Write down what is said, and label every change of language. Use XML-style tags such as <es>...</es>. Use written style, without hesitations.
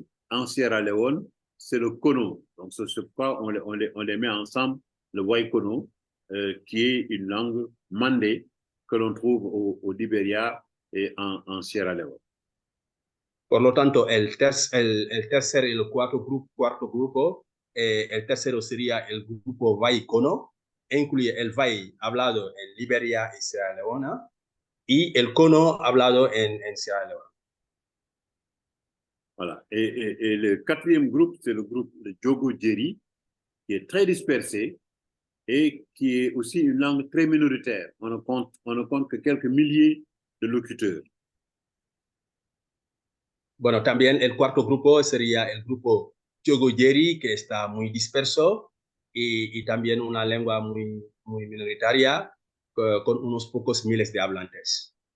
<fr>En Sierra Leone, c'est le Kono. Donc, ce pourquoi on les met ensemble, le Waikono, qui est une langue mandé que l'on trouve au Libéria et en Sierra Leone.</fr> <es>Por lo tanto, el tercer y el cuarto grupo, el tercero sería el grupo Vai-Kono, e incluye el Vai hablado en Liberia y Sierra Leona, y el Kono hablado en Sierra Leone.</es> <fr>Voilà. Et le quatrième groupe, c'est le groupe de Djogo-Djeri, qui est très dispersé et qui est aussi une langue très minoritaire. On ne compte que quelques milliers de locuteurs.</fr> <es>Bueno, también el cuarto grupo sería el grupo Djogo-Djeri, que está muy disperso y también una lengua muy minoritaria con unos pocos miles de hablantes.</es>